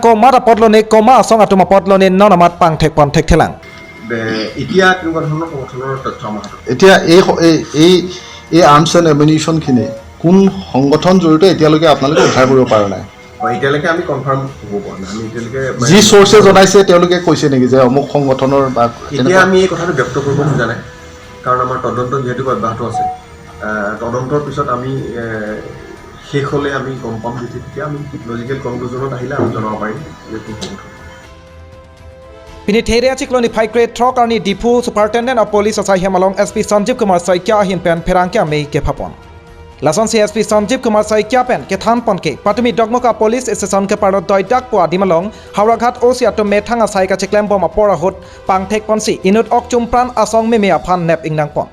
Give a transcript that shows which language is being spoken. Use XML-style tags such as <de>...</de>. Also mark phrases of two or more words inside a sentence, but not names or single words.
<mjw>ko mara podlone ko ma asong atuma podlone nonamat pang thek pon thek thelang.</mjw> <as>এতিয়া কেনেকুৱা ধৰণৰ সংগঠনৰ তথ্য আমাৰ হাতত। এতিয়া এই</as> <en>arms and ammunition</en> <as>কোন সংগঠন জড়িত এতিয়ালৈকে আপোনালোকে উদ্ধাৰ কৰিব পৰা নাই? এতিয়ালৈকে আমি কনফাৰ্ম হ'ব পৰা নাই। আমি এতিয়ালৈকে যি চ'ৰ্চে জনাইছে তেওঁলোকে কৈছে নেকি যে অমুক সংগঠনৰ বা এতিয়া আমি এই কথাটো ব্যক্ত কৰিব খোজা নাই। কাৰণ আমাৰ তদন্ত যিহেতু অব্যাহত আছে, তদন্তৰ পিছত আমি শেষ হ'লে আমি গম পাম তেতিয়া আমি</as> <en>logical conclusion</en> <as>আহিলে আমি জনাব পাৰিম যে কোন সংগঠন।</as> <mjw>Pini theria chikloni phaikre throk arni dipu</mjw> <en>superintendent of police</en> <mjw>Asaikhi malong SP Sanjeev Kumar Asaikhi ahin pen pherangke ami ke phapon. Lason CSP Sanjeev Kumar Asaikhi pen ke than pon ke patumi dogmoka</mjw> <en>police station</en> <mjw>ke parot doidak po adimalong Hauraghat Osiato methang Asaika chiklem bom apora hot pangthek ponsi inut ok chumpran asong meme aphan nep ingnang pon.</mjw>